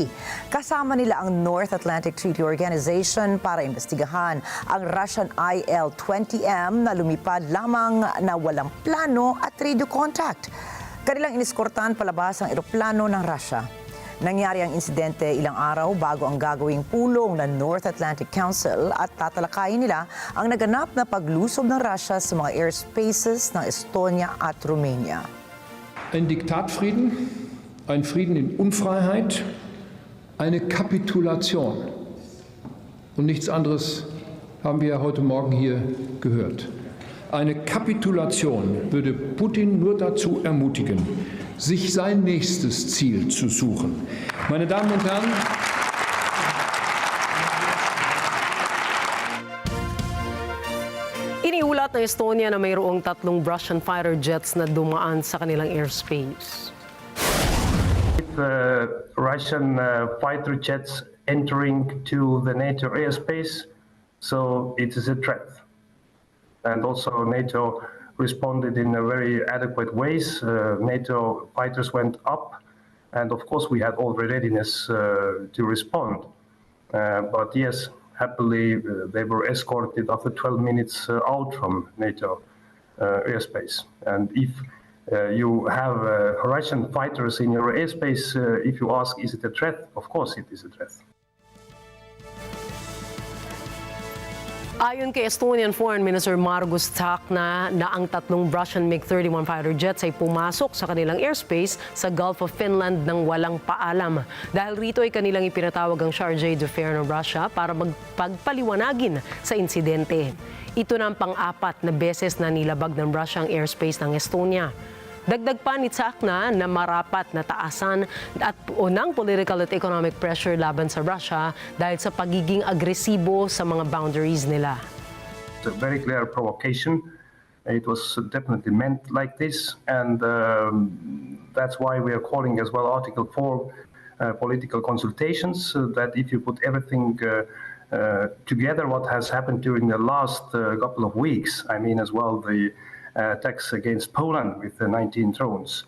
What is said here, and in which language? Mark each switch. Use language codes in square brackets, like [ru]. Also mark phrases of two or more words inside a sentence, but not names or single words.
[tl] Kasama nila ang North Atlantic Treaty Organization para imbestigahan ang Russian IL-20M na lumipad lamang na walang plano at [en] radio contact. [tl] Kanilang iniskortahan palabas ang eroplano ng Russia. Nangyari ang insidente ilang araw bago ang gagawing pulong ng North Atlantic Council at tatalakayin nila ang naganap na paglusob ng Russia sa mga airspaces ng Estonia at Romania. [de] Ein Diktatfrieden, ein Frieden in Unfreiheit, eine Kapitulation. Und nichts anderes haben wir heute Morgen hier gehört. Eine Kapitulation würde Putin nur dazu ermutigen, sich sein nächstes Ziel zu suchen. Meine Damen und Herren, [tl] Iniulat ng Estonia na mayroong 3 [en] Russian fighter jets [tl] na dumaan sa kanilang airspace. [en] Russian fighter jets entering to the NATO airspace, so it is a threat. And also NATO responded in a very adequate ways. NATO fighters went up, and of course we had all the readiness to respond. But yes, happily they were escorted after 12 minutes out from NATO airspace. And if you have Russian fighters in your airspace, if you ask, is it a threat? Of course it is a threat. [tl] Ayon kay Estonian Foreign Minister Margus Tsahkna na ang 3 [en] Russian MiG-31 fighter jets [tl] ay pumasok sa kanilang airspace sa Gulf of Finland nang walang paalam. Dahil rito ay kanilang ipinatawag ang [fr] Chargé d'Affaires [tl] ng Russia para magpagpaliwanagin sa insidente. Ito na ang pang-4 na beses na nilabag ng Russia ang airspace ng Estonia. Dagdag pa ni Tsahkna na marapat na taasan ng political at [en] economic pressure [tl] laban sa Russia dahil sa pagiging agresibo sa mga boundaries nila. [en] It's a very clear provocation. It was definitely meant like this, and that's why we are calling as well Article 4 political consultations, that if you put everything together what has happened during the last couple of weeks, I mean as well the attacks against Poland with the 19 drones.